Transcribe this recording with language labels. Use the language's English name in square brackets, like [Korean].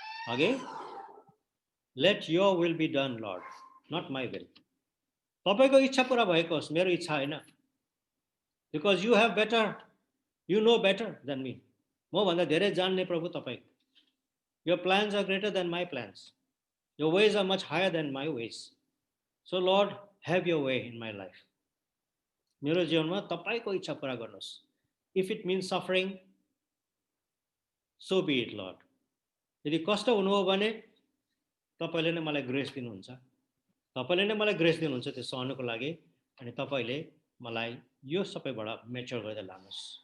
[English] अघि let your will be done lord not my will [Nepali] तपाईँको इच्छा पुरा भएको होस् मेरो इच्छा होइन [English] because you have better you know better than me [Nepali] मभन्दा धेरै जान्ने प्रभु तपाईँ [English] Your plans are greater than my plans. Your ways are much higher than my ways. So Lord, have your way in my life. [Nepali] मेरो जीवनमा तपाईको इच्छा पूरा गर्नुहोस्. [English] If it means suffering, so be it, Lord. [Nepali] यदि कष्ट हुनु हो भने तपाईले नै मलाई ग्रेस दिनुहुन्छ. तपाईले नै मलाई ग्रेस दिनुहुन्छ त्यो सहनुको लागि अनि तपाईले मलाई यो सबैबाट मेच्योर गर्दै लानुहोस्.